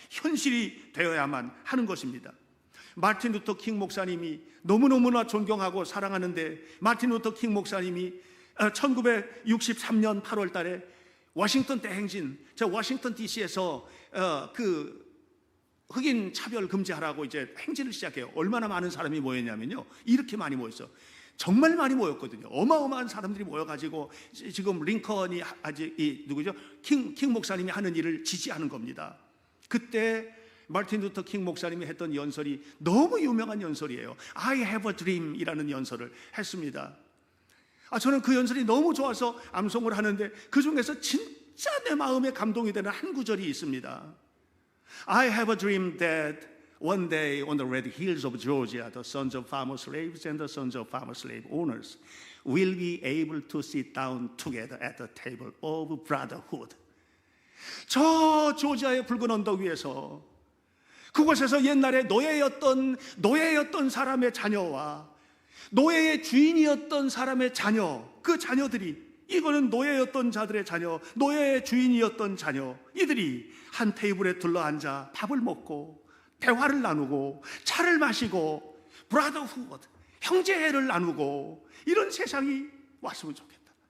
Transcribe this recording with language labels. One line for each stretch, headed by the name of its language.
Korean: 현실이 되어야만 하는 것입니다. 마틴 루터 킹 목사님이 너무너무나 존경하고 사랑하는데, 마틴 루터 킹 목사님이 1963년 8월 달에 워싱턴 대행진, 워싱턴 DC에서 그 흑인 차별 금지하라고 이제 행진을 시작해요. 얼마나 많은 사람이 모였냐면요, 이렇게 많이 모였어. 정말 많이 모였거든요. 어마어마한 사람들이 모여가지고 지금 링컨이 아직 누구죠? 킹 목사님이 하는 일을 지지하는 겁니다. 그때 마틴 루터 킹 목사님이 했던 연설이 너무 유명한 연설이에요.
English: I have a dream
Korean: 이라는 연설을 했습니다. 저는 그 연설이 너무 좋아서 암송을 하는데 그 중에서 진짜 내 마음에 감동이 되는 한 구절이 있습니다.
English: I have a dream that one day on the red hills of Georgia, the sons of farmer slaves and the sons of farmer slave owners will be able to sit down together at the table of brotherhood.
Korean: 저 조지아의 붉은 언덕 위에서 그곳에서 옛날에 노예였던 사람의 자녀와 노예의 주인이었던 사람의 자녀, 그 자녀들이, 이거는 노예였던 자들의 자녀, 노예의 주인이었던 자녀, 이들이 한 테이블에 둘러앉아 밥을 먹고 대화를 나누고 차를 마시고 브라더후드, 형제를 나누고 이런 세상이 왔으면 좋겠다.